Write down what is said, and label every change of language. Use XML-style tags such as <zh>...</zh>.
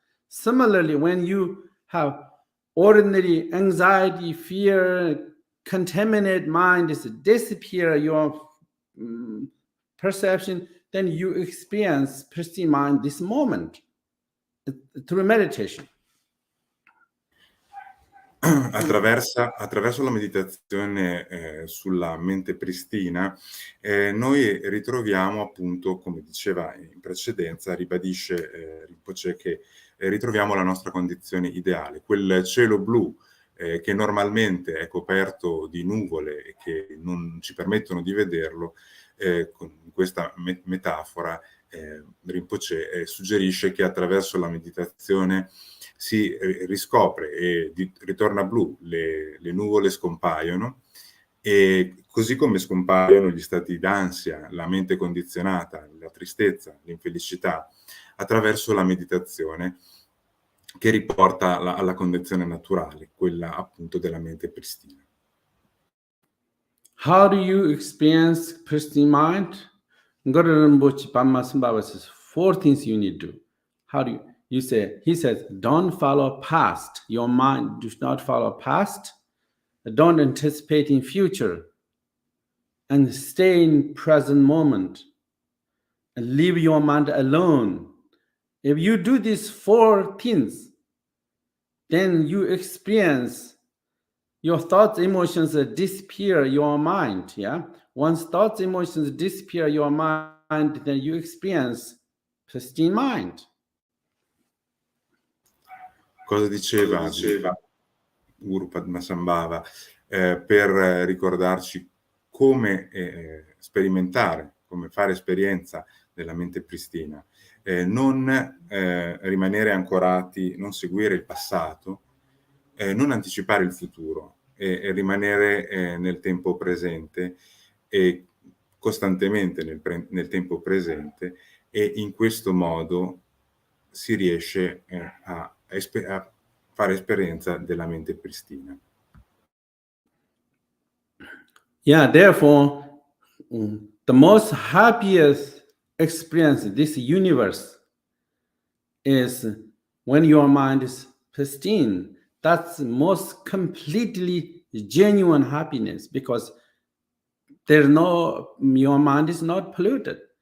<en>Similarly, when you have ordinary anxiety, fear, contaminated mind is disappear your perception, then you experience pristine mind this moment through meditation.</en> <it>Attraverso la meditazione sulla mente pristina, noi ritroviamo appunto, come diceva in precedenza, ribadisce Rinpoche che ritroviamo la nostra condizione ideale, quel cielo blu che normalmente è coperto di nuvole e che non ci permettono di vederlo. Con questa metafora Rinpoche suggerisce che attraverso la meditazione si riscopre e ritorna blu, le nuvole scompaiono, e così come scompaiono gli stati d'ansia, la mente condizionata, la tristezza, l'infelicità, attraverso la meditazione che riporta alla condizione naturale, quella appunto della mente pristina.</it> <en>How do you experience pristine mind? Orgyen Rinpoche Pama Sambhava says 4 things you need to do. How do you say? He says, don't follow past. Your mind does not follow past. Don't anticipate in future. And stay in present moment. And leave your mind alone. If you do these 4 things, then you experience your thoughts, emotions disappear your mind. Yeah. Once thoughts, emotions disappear your mind, then you experience pristine mind.</en> <it>Cosa diceva Guru Padmasambhava per ricordarci come sperimentare, come fare esperienza della mente pristina, non rimanere ancorati, non seguire il passato, non anticipare il futuro e rimanere nel tempo presente e costantemente nel tempo presente, e in questo modo si riesce a fare esperienza della mente pristina.</it> <en>Yeah, therefore, the most happiest experience in this universe is when your mind is pristine. That's most completely genuine happiness, because your mind is not polluted.</en>